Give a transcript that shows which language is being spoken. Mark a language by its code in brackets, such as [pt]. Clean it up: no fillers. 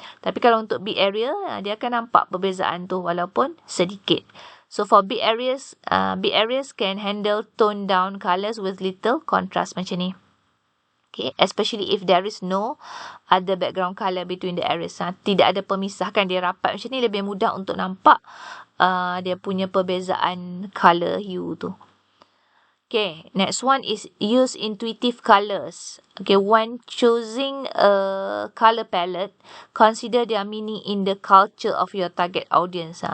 [ms] Tapi kalau untuk [en] big area, [ms] dia akan nampak perbezaan tu walaupun sedikit. [en] So for big areas can handle toned down colours with little contrast [ms] macam ni. [en] Okay, especially if there is no other background colour between the areas. [ms] Tidak ada pemisah kan, dia rapat macam ni, lebih mudah untuk nampak dia punya perbezaan colour hue tu. [en] Okay, next one is use intuitive colours. Okay, when choosing a colour palette, consider their meaning in the culture of your target audience.